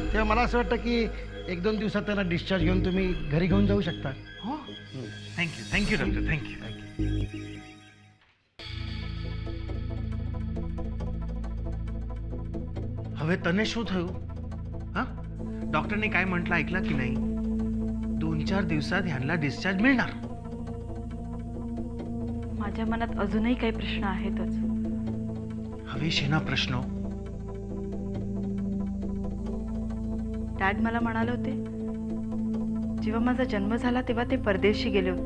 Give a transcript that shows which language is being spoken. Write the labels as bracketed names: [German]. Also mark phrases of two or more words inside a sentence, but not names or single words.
[Marathi] तेव्हा मला असं वाटतं की 1-2 दिवसात त्यांना डिस्चार्ज घेऊन तुम्ही घरी घेऊन जाऊ शकता. हो थँक्यू डॉक्टर थँक्यू. [Gujarati] હવે તને શું થયું? હા, [Marathi] डॉक्टरने काय म्हटलं ऐकलं की नाही? 2-4 दिवसात ह्यांना डिस्चार्ज मिळणार. माझ्या मनात अजूनही काही प्रश्न आहेतच. हवेशीना प्रश्न. डॅड मला म्हणाले होते जेव्हा माझा जन्म झाला तेव्हा ते परदेशी गेले होते.